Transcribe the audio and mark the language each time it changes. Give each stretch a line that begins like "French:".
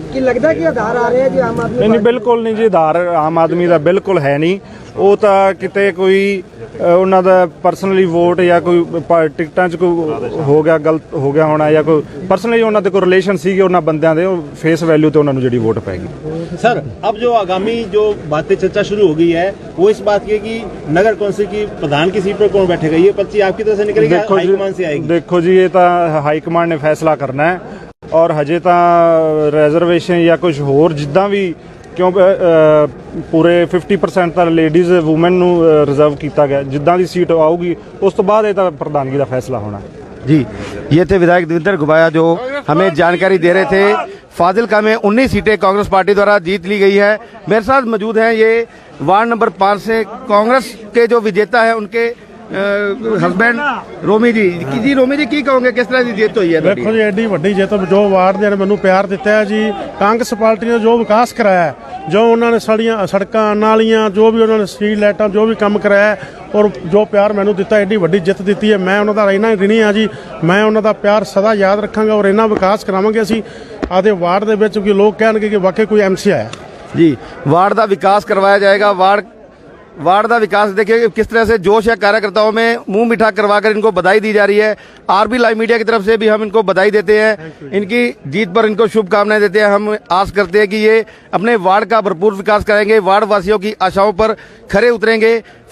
Punjabi: ਕੀ ਲੱਗਦਾ ਕਿ ਆਧਾਰ ਆ ਰਿਹਾ ਜੀ ਆਮ ਆਦਮੀ? ਨਹੀਂ, ਬਿਲਕੁਲ ਨਹੀਂ ਜੀ, ਆਧਾਰ ਆਮ ਆਦਮੀ ਦਾ ਬਿਲਕੁਲ ਹੈ ਨਹੀਂ। ਉਹ ਤਾਂ ਕਿਤੇ ਕੋਈ ਉਹਨਾਂ ਦਾ ਪਰਸਨਲੀ ਵੋਟ ਜਾਂ ਕੋਈ ਟਿਕਟਾਂ 'ਚ ਕੋਈ ਹੋ ਗਿਆ, ਗਲਤ ਹੋ ਗਿਆ ਹੋਣਾ, ਜਾਂ ਕੋਈ ਪਰਸਨਲੀ ਉਹਨਾਂ ਦੇ ਕੋਈ ਰਿਲੇਸ਼ਨ ਸੀਗੇ ਉਹਨਾਂ ਬੰਦਿਆਂ ਦੇ, ਉਹ ਫੇਸ ਵੈਲਿਊ ਤੇ ਉਹਨਾਂ ਨੂੰ ਜਿਹੜੀ ਵੋਟ ਪੈਗੀ।
Hindi: सर, अब जो आगामी जो बातें चर्चा शुरू हो गई है वो इस बात की है कि नगर कौंसिल की प्रधान की सीट पर कौन बैठेगा, ये पर्ची आपकी तरफ से निकलेगी, हाईकमान से आएगी?
Punjabi: देखो जी, ये तो हाईकमान ने फैसला करना है, और हजे तो रिजर्वेशन या कुछ होर जिद्दां भी, क्यों पूरे 50% ਤਾਂ ਲੇਡੀਜ਼ ਵੂਮਨ ਨੂੰ ਰਿਜ਼ਰਵ ਕੀਤਾ ਗਿਆ। ਜਿੱਦਾਂ ਦੀ ਸੀਟ ਆਊਗੀ ਉਸ ਤੋਂ ਬਾਅਦ ਇਹ ਤਾਂ ਪ੍ਰਧਾਨਗੀ ਦਾ ਫੈਸਲਾ ਹੋਣਾ।
Hindi: जी, ये थे विधायक देवेंद्र घुबाया जो हमें जानकारी दे रहे थे। फाजिल्का में 19 सीटें कांग्रेस पार्टी द्वारा जीत ली गई है। मेरे साथ मौजूद हैं ये वार्ड नंबर 5 से कांग्रेस के जो विजेता है उनके ਹਸਬੈਂਡ ਰੋਮੀ ਜੀ।
Punjabi: ਜੀ ਰੋਮੀ ਜੀ, ਕੀ ਕਹੋਗੇ, ਕਿਸ ਤਰ੍ਹਾਂ ਦੀ ਜਿੱਤ ਹੋਈ ਹੈ? ਦੇਖੋ ਜੀ, ਐਡੀ ਵੱਡੀ ਜਿੱਤ, ਜੋ ਵਾਰਡ ਦੇ ਨੇ ਮੈਨੂੰ ਪਿਆਰ ਦਿੱਤਾ ਹੈ ਜੀ। ਕਾਂਗਰਸ ਪਾਰਟੀ ਨੇ ਜੋ ਵਿਕਾਸ ਕਰਾਇਆ ਹੈ, ਜੋ ਉਹਨਾਂ ਨੇ ਸੜਕਾਂ ਨਾਲੀਆਂ, ਜੋ ਵੀ ਉਹਨਾਂ ਨੇ ਸਟਰੀਟ ਲਾਈਟਾਂ, ਜੋ ਵੀ ਕੰਮ ਕਰਾਇਆ ਹੈ, ਔਰ ਜੋ ਪਿਆਰ ਮੈਨੂੰ ਦਿੱਤਾ, ਐਡੀ ਵੱਡੀ ਜਿੱਤ ਦਿੱਤੀ ਹੈ। ਮੈਂ ਉਹਨਾਂ ਦਾ ਇੰਨਾ ਰਿਣੀ ਹਾਂ ਜੀ। ਮੈਂ ਉਹਨਾਂ ਦਾ ਪਿਆਰ ਸਦਾ ਯਾਦ ਰੱਖਾਂਗਾ, ਔਰ ਇੰਨਾ ਵਿਕਾਸ ਕਰਾਵਾਂਗੇ ਅਸੀਂ ਆਦੇ ਵਾਰਡ ਦੇ ਵਿੱਚ ਕਿ ਲੋਕ ਕਹਿਣਗੇ ਕਿ ਵਾਕਈ ਕੋਈ ਐਮਸੀ ਆਇਆ ਜੀ।
Hindi: वार्ड का विकास करवाया जाएगा। वार्ड का विकास देखिए किस तरह से जोश है कार्यकर्ताओं में, मुंह मीठा करवाकर इनको बधाई दी जा रही है। आरबी लाइव मीडिया की तरफ से भी हम इनको बधाई देते हैं, इनकी जीत पर इनको शुभकामनाएं देते हैं। हम आस करते हैं कि ये अपने वार्ड का भरपूर विकास करेंगे, वार्ड वासियों की आशाओं पर खरे उतरेंगे।